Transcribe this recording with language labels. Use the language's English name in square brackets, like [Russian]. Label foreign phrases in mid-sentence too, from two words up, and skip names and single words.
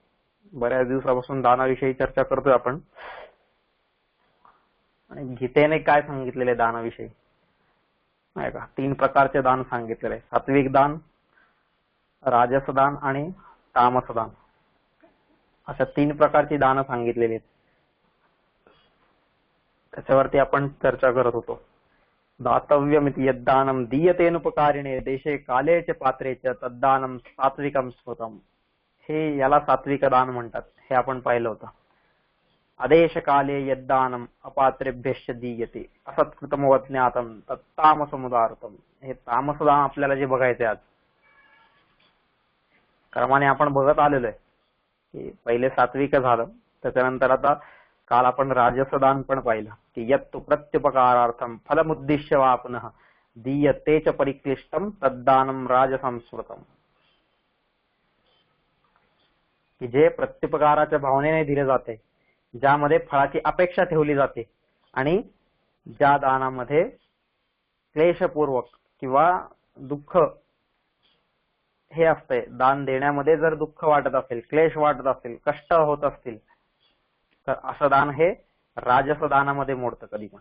[Marathi] बऱ्याच दिवसापासून दानाविषयी चर्चा करतोय आपण. आणि गीतेने काय सांगितलेले दानाविषयी नाही का, 3 प्रकारचे दान सांगितलेले: सात्विक दान, राजस दान आणि तामस दान. अशा 3 प्रकारची दान सांगितलेली आहेत. त्याच्यावरती आपण चर्चा करत होतो. [Sanskrit] दातव्यमिति यद्दानम दीयतेनुपकारिणे देशे काले च पात्रे च तद्दानम सात्विकम स्मृतम. [Marathi] हे याला सात्विक दान म्हणतात, हे आपण पाहिलं होतं. [Sanskrit] आदेश काले यद्दानम अपात्रेभ्यश्च दीयते असत्कृतमवज्ञातम तत्तामसमुदारतम. [Marathi] हे तामसदान आपल्याला जे बघायचे आज क्रमाने आपण बघत आलेलो आहे की पहिले सात्विक झालं, त्याच्यानंतर आता काल आपण राजसदान पण पाहिलं की [Sanskrit] यत्तु प्रत्युपकारार्थम फलमुद्दिश्य वा पुनः दीयते च परिक्लिष्टम तद्दानम राजसंस्मृतम. [Marathi] की जे प्रत्युपकाराच्या भावनेने दिले जाते, ज्यामध्ये फळाची अपेक्षा ठेवली जाते आणि ज्या दानामध्ये क्लेशपूर्वक किंवा दुःख हे असते, दान देण्यामध्ये जर दुःख वाटत असेल, क्लेश वाटत असेल, कष्ट होत असतील, तर असं दान हे राजस दानामध्ये मोडतं कधी पण.